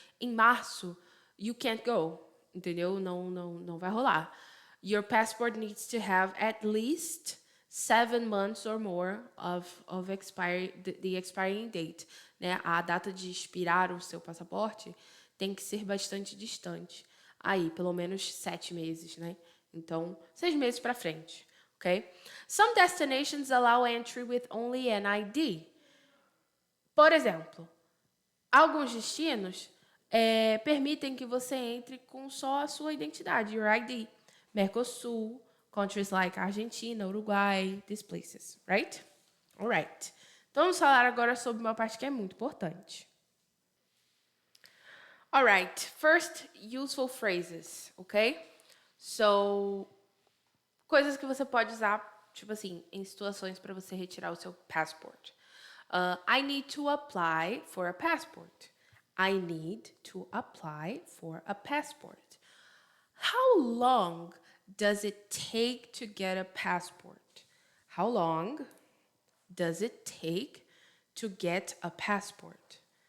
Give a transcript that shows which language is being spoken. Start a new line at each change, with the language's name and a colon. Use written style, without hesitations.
Portuguese: em março,
English: you can't go,
Portuguese: entendeu? Não vai rolar.
English: Your passport needs to have at least 7 months or more of expiry, the expiring date, né?
Portuguese: A data de expirar o seu passaporte tem que ser bastante distante. Aí, pelo menos 7 meses, né? Então, 6 meses para frente, ok?
English: Some destinations allow entry with only an ID.
Portuguese: Por exemplo, alguns destinos permitem que você entre com só a sua identidade,
English: your ID. Mercosul, countries like Argentina, Uruguai, these places, right? Alright.
Portuguese: Então vamos falar agora sobre uma parte que é muito importante.
English: Alright, first, useful phrases, ok?
Portuguese: So, coisas que você pode usar, tipo assim, em situações para você retirar o seu passport.
English: I need to apply for a passport. I need to apply for a passport. How long does it take to get a passport? How long does it take to get a passport?